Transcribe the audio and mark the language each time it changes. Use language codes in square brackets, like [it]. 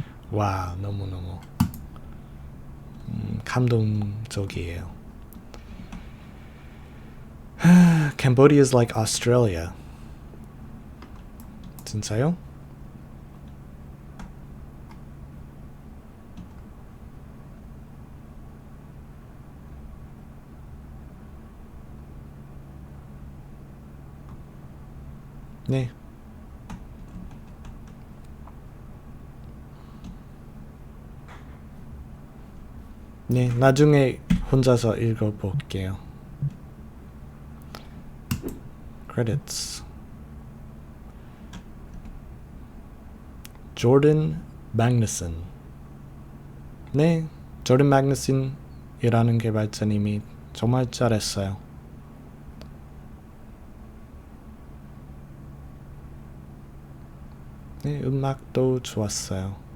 [ko] 와, 너무너무 감동적이에요. [en] Cambodia is like Australia. [ko] 진짜요? 네. 네, 나중에 혼자서 읽어볼게요. [en] Credits. [ko] 조던 magnuson. 네, 조던 magnuson 이라는 개발자님이 정말 잘했어요. 네, 음악도 좋았어요.